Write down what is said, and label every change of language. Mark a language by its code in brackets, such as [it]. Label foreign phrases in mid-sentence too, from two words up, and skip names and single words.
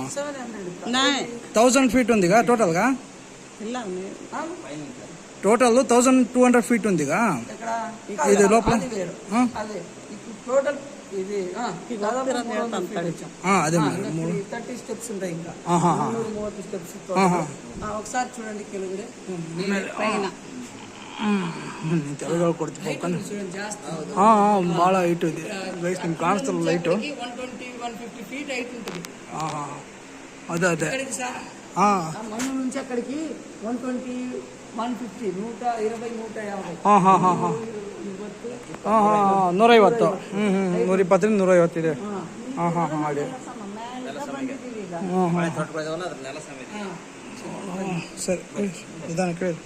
[te] 1000 ఫీట్ ఉందిగా టోటల్గా. టోటల్ 1200 ఫీట్ ఉందిగా ఇది లోపల. టోటల్ ఇది అదే 30 స్టెప్స్ ఉంటాయి. ఇంకా 30 స్టెప్స్. ఒకసారి చూడండి కెలుగుడే [kn] ತೆಲುಗು ಕೊಡ್ತೀವಿ ಭಾಳ ಹೈಟ್ ಇದೆ ಗೈಸ್, ನಿಮ್ಗೆ ಕಾಣಿಸ್ತಲ್ಲ ಲೈಟು. [te] 120-150 [en] feet height [te] ఉంటుంది. అదే మన్ను నుంచి అక్కడికి 120, 150, 120, 150. [kn] 150. 120 150 ಇದೆ. ಹಾಗೆ ಸರಿ ನಿಧಾನ ಕೇಳಿ.